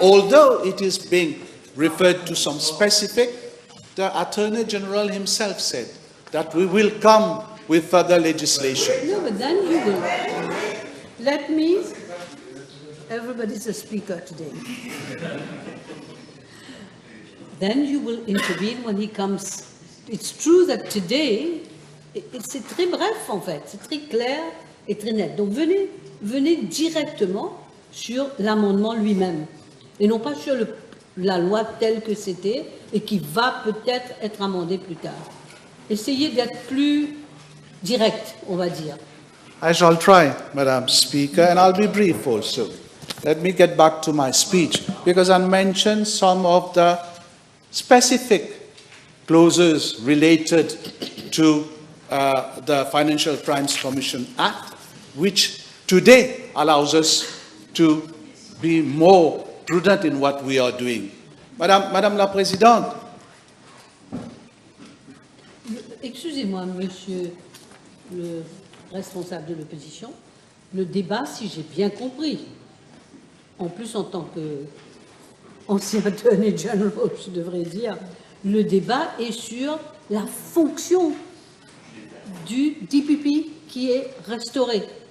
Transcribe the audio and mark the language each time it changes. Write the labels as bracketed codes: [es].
[en] Although it is being referred to some specific, the Attorney General himself said that we will come with further legislation. No, but then you will. Let me. Everybody's a speaker today. Then you will intervene when he comes. It's true that today, [fr] c'est très bref en fait, c'est très clair et très net. Donc venez directement sur l'amendement lui-même et non pas sur la loi telle que c'était et qui va peut-être être amendée plus tard. Essayez d'être plus direct, on va dire. [en] I shall try, Madam Speaker, and I'll be brief also. Let me get back to my speech, because I mentioned some of the specific clauses related to the Financial Crimes Commission Act, which today allows us to be more prudent in what we are doing. [fr] Madame la Présidente. Excusez-moi, monsieur le responsable de l'opposition, le débat, si j'ai bien compris, en plus en tant qu'ancien Attorney General, je devrais dire, le débat est sur la fonction du DPP qui est restaurée.